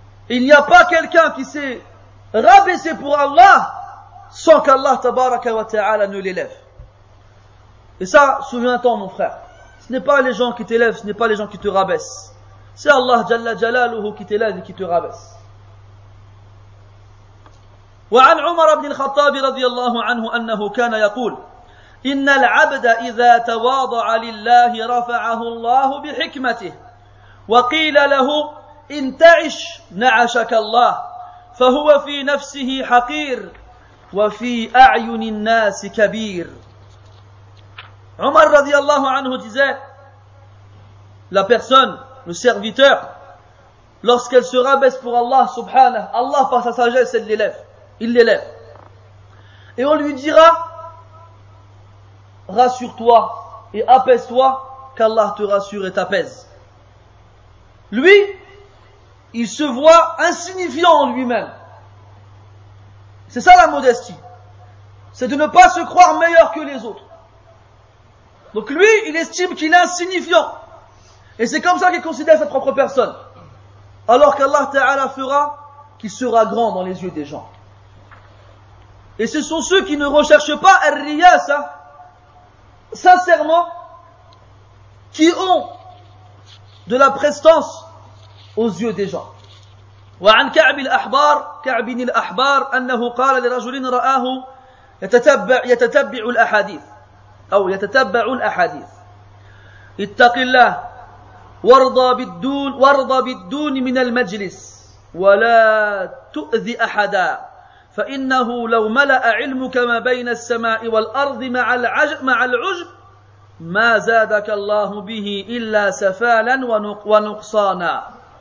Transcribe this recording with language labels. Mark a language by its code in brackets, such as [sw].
[fr] Il n'y a pas quelqu'un qui s'est rabaissé pour Allah sans qu'Allah tabaraka wa ta'ala ne l'élève. Et ça, souviens-t'en mon frère. Ce n'est pas les gens qui t'élèvent, ce n'est pas les gens qui te rabaissent. C'est Allah Jalla Jalaluhu qui t'élève et qui te rabaisse. [ar] وعن عمر بن الخطاب رضي الله عنه أنه كان يقول إن العبد إذا تواضع لله رفعه الله بحكمته وقيل له إن تعش نعشك الله فهو في نفسه حقير وفي أعين الناس كبير. [fr] Omar radiallahu anhu disait, la personne, le serviteur, lorsqu'elle se rabaisse pour Allah subhanahu, Allah par sa sagesse, il l'élève. Et on lui dira, rassure-toi et apaise-toi, qu'Allah te rassure et t'apaise. Lui, il se voit insignifiant en lui-même. C'est ça la modestie. C'est de ne pas se croire meilleur que les autres. Donc lui, il estime qu'il est insignifiant. Et c'est comme ça qu'il considère sa propre personne. Alors qu'Allah Ta'ala fera qu'il sera grand dans les yeux des gens. Et ce sont ceux qui ne recherchent pas ar-riyasa, sincèrement, qui ont de la prestance aux yeux des gens. [ar] وعن كعب الأحبار أنه قال لرجل رآه يتتبع الأحاديث أو يتتبع الأحاديث اتق الله وارضى بالدون من المجلس ولا تؤذي أحدا فإنه لو ملأ علمك ما بين السماء والأرض مع العجب ما زادك الله به إلا سفالا ونقصانا.